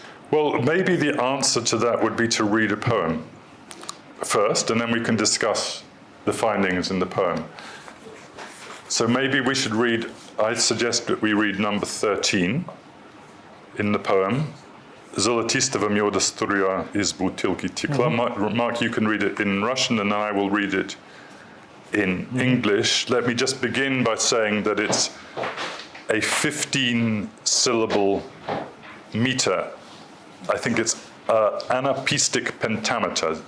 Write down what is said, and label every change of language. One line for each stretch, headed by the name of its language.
English: Well, maybe the answer to that would be to read a poem first, and then we can discuss the findings in the poem. So maybe we should I suggest that we read number 13 in the poem.
Russian: Zолотистого меда струя из бутылки текла.
English: Mark, you can read it in Russian, and then I will read it in English. Let me just begin by saying that it's a 15-syllable meter. I think it's anapistic pentameter.